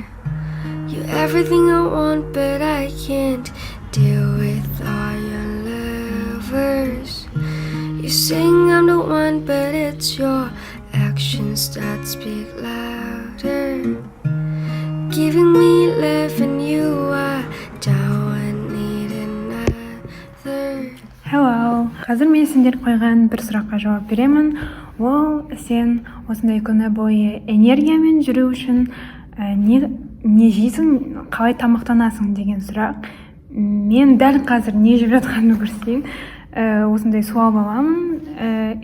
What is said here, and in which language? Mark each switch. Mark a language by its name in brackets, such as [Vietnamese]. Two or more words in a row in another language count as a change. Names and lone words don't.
[English] You're everything I want, but I can't deal with all your lovers. You sing I'm the one, but it's your actions that speak louder. Giving me love and you are down and need another. Hello. [Kazakh] Қазір мен сендер қойған бір сұраққа жауап беремін. Ол сен осындай күні бойы энергиямен жүру үшін не жейсің, қалай тамақтанасың деген сұрақ. Мен дәл қазір не жеп жатқанымды көрсетейін. Осындай суал аламын.